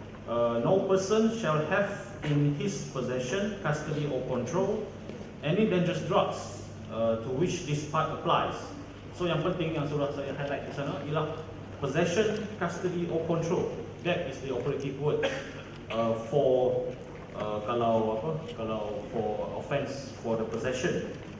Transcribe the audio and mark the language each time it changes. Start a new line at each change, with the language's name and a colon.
English: no person shall have in his possession, custody or control any dangerous drugs to which this part applies.
Malay: So yang penting yang sudah saya highlight di sana ialah
English: possession, custody or control. That is the operative word for kalau for offence for the possession.